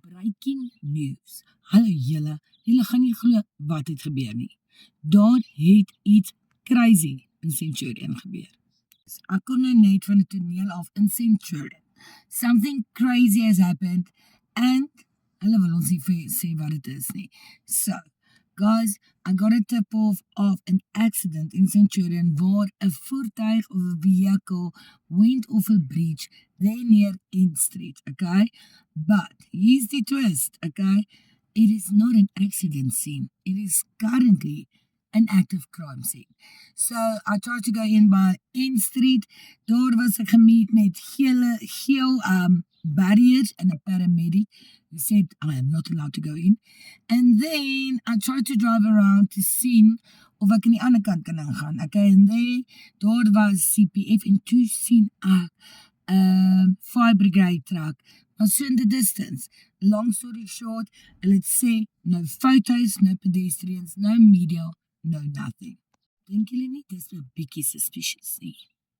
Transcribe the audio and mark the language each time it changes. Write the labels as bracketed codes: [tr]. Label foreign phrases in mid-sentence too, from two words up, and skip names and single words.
[en] Breaking news. [af] Hallo julle gaan nie glo wat het gebeur nie. Daar het iets crazy in Centurion gebeur. Ek kon nou net van die toneel af in Centurion. [en] Something crazy has happened and [af] hulle wil ons nie sê wat het is nie. [en] So, guys, I got a tip off of an accident in Centurion [af] waar 'n voertuig of 'n [en] vehicle went off a bridge there near End Street, okay? But here's the twist, okay? It is not an accident scene. It is currently an active crime scene. So, I tried to go in by End Street. [af] Daar was ek gemeet met geel barriers [en] and a paramedic who said I am not allowed to go in. And then I tried to drive around to see [af] of ek aan die ander kant kan ingaan. Okay, and daar was CPF en toe sien ek [en] fire brigade truck. Was so in the distance. Long story short, let's say no photos, no pedestrians, no media, no nothing. [af] Dink julle nie dis 'n bietjie suspicious nie?